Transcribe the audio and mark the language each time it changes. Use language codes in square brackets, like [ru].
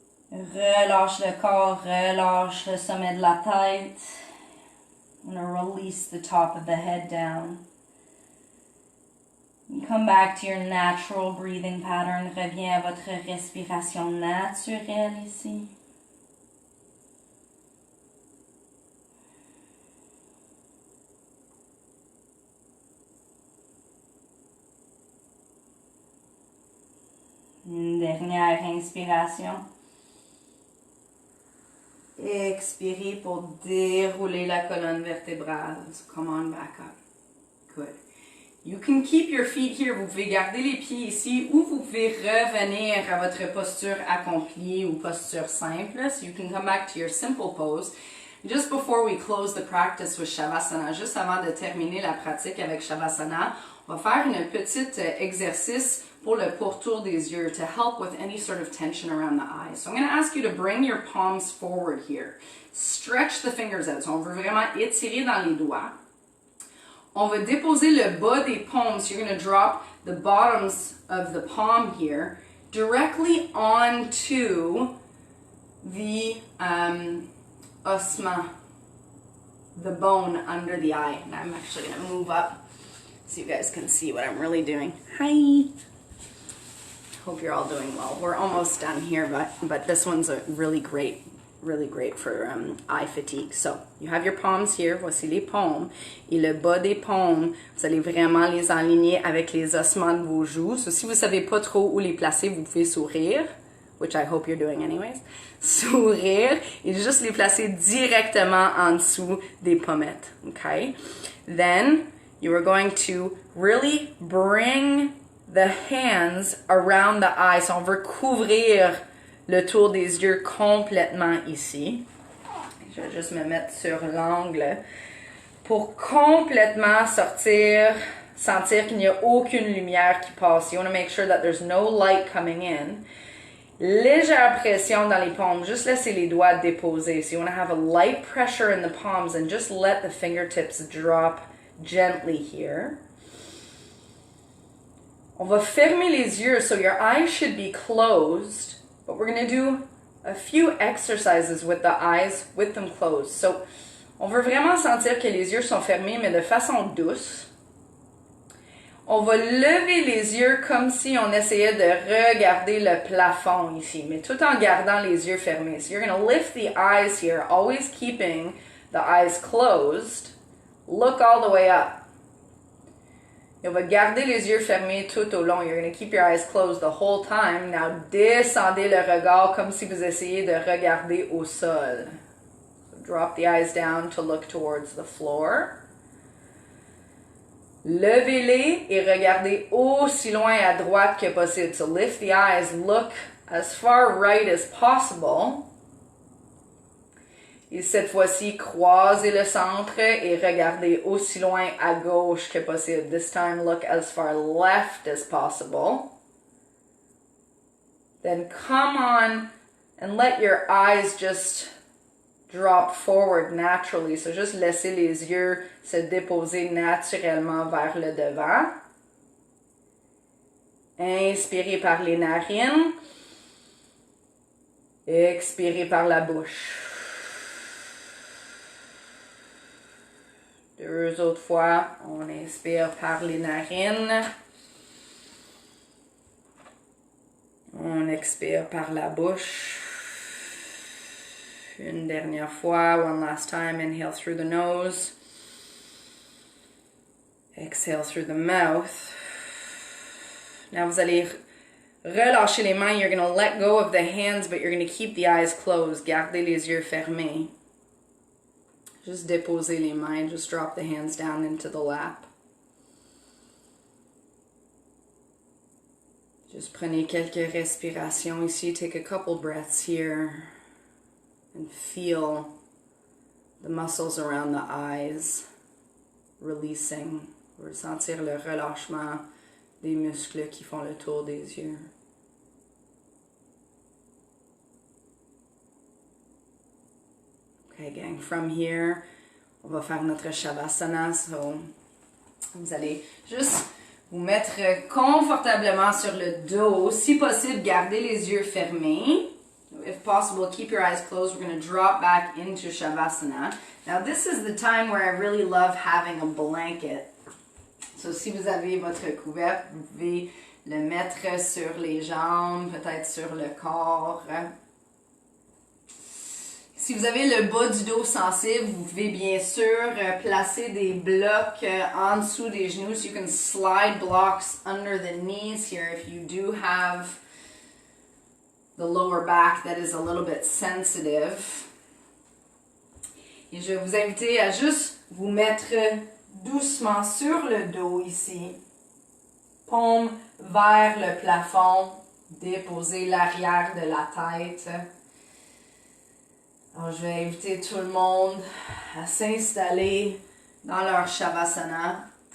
[fr] Relâche le corps, relâche le sommet de la tête. [en] I'm going to release the top of the head down. You come back to your natural breathing pattern. [fr] Reviens à votre respiration naturelle ici. Une dernière inspiration. Expirez pour dérouler la colonne vertébrale. [en] So come on back up. Good. You can keep your feet here. [fr] Vous pouvez garder les pieds ici ou vous pouvez revenir à votre posture accomplie ou posture simple. [en] So you can come back to your simple pose. Just before we close the practice with Shavasana, [fr] juste avant de terminer la pratique avec Shavasana, on va faire une petite exercice pour le pourtour des yeux [en] to help with any sort of tension around the eyes. So I'm going to ask you to bring your palms forward here. Stretch the fingers out. [fr] So on veut vraiment étirer dans les doigts. On va déposer le bas des paumes. [en] So you're going to drop the bottoms of the palm here directly onto the osma, the bone under the eye. And I'm actually going to move up so you guys can see what I'm really doing. Hi! Hope you're all doing well. We're almost done here, but this one's a really great for eye fatigue. So, you have your palms here. [fr] Voici les paumes. Et le bas des paumes, vous allez vraiment les aligner avec les ossements de vos joues. So, si vous savez pas trop où les placer, vous pouvez sourire, [en] which I hope you're doing anyways. [fr] Sourire et juste les placer directement en dessous des pommettes. [en] Okay? Then, you are going to really bring the hands around the eyes. [fr] So on veut couvrir le tour des yeux complètement ici. Je vais juste me mettre sur l'angle pour complètement sentir qu'il n'y a aucune lumière qui passe. [en] You want to make sure that there's no light coming in. [fr] Légère pression dans les paumes. Juste laisser les doigts déposer. [en] So you want to have a light pressure in the palms and just let the fingertips drop gently here. [fr] On va fermer les yeux, [en] so your eyes should be closed, but we're going to do a few exercises with the eyes with them closed. [fr] So, on veut vraiment sentir que les yeux sont fermés, mais de façon douce. On va lever les yeux comme si on essayait de regarder le plafond ici, mais tout en gardant les yeux fermés. [en] So, you're going to lift the eyes here, always keeping the eyes closed. Look all the way up. [fr] Et on va garder les yeux fermés tout au long. [en] You're going to keep your eyes closed the whole time. [fr] Now, descendez le regard comme si vous essayez de regarder au sol. [en] So drop the eyes down to look towards the floor. [fr] Levez-les et regardez aussi loin à droite que possible. [en] So lift the eyes, look as far right as possible. [fr] Et cette fois-ci, croisez le centre et regardez aussi loin à gauche que possible. [en] This time, look as far left as possible. Then come on and let your eyes just drop forward naturally. [fr] So juste laissez les yeux se déposer naturellement vers le devant. Inspirez par les narines. Expirez par la bouche. 2 autres fois. On inspire par les narines. On expire par la bouche. Une dernière fois. [en] One last time. Inhale through the nose. Exhale through the mouth. [fr] Now vous allez relâcher les mains. [en] You're going to let go of the hands, but you're going to keep the eyes closed. [fr] Gardez les yeux fermés. Just déposez les mains. [en] Just drop the hands down into the lap. [fr] Just prenez quelques respirations ici. [en] Take a couple breaths here. And feel the muscles around the eyes releasing. [fr] Ressentir le relâchement des muscles qui font le tour des yeux. [en] Okay, gang, from here, [fr] on va faire notre Shavasana. So, vous allez juste vous mettre confortablement sur le dos. Si possible, gardez les yeux fermés. [en] If possible, keep your eyes closed. We're going to drop back into Shavasana. Now, this is the time where I really love having a blanket. [fr] So, si vous avez votre couvercle, vous pouvez le mettre sur les jambes, peut-être sur le corps. Si vous avez le bas du dos sensible, vous pouvez bien sûr placer des blocs en dessous des genoux. [en] So you can slide blocks under the knees here if you do have the lower back that is a little bit sensitive. [fr] Et je vais vous inviter à juste vous mettre doucement sur le dos ici. Paume vers le plafond. Déposez l'arrière de la tête. Alors, je vais inviter tout le monde à s'installer dans leur Shavasana.